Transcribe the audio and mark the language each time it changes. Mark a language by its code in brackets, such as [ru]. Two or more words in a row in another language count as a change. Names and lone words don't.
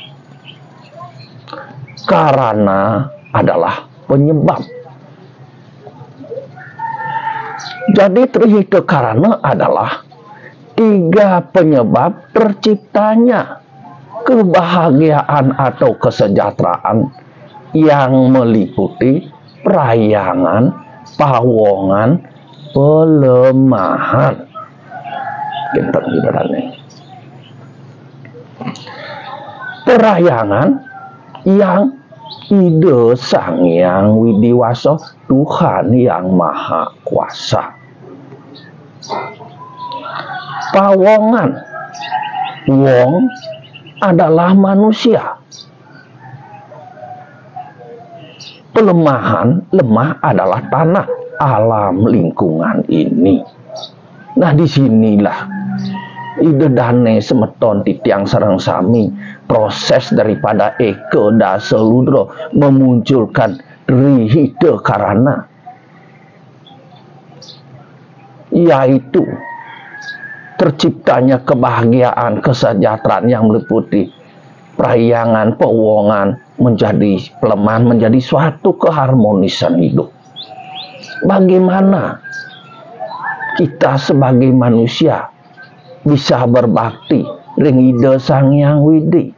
[id] Karana adalah penyebab. Jadi Trihita Karana adalah 3 penyebab terciptanya kebahagiaan atau kesejahteraan yang meliputi perayangan, pawongan, pelemahan. Kinten ibaratnya. Perayangan yang ide Sang Hyang Widiwasa, Tuhan yang Maha Kuasa. Pawongan, wong adalah manusia. Pelemahan, lemah adalah tanah, alam lingkungan ini. Nah, disinilah [ban] ide dane semeton titiang sareng sami [id] proses daripada Eka Dasa Ludra memunculkan Trihita Karana, yaitu terciptanya kebahagiaan, kesejahteraan yang meliputi perayangan, pewongan, menjadi pelemahan, menjadi suatu keharmonisan hidup. Bagaimana kita sebagai manusia bisa berbakti [ban] ring ide [id] Sang Hyang Widi?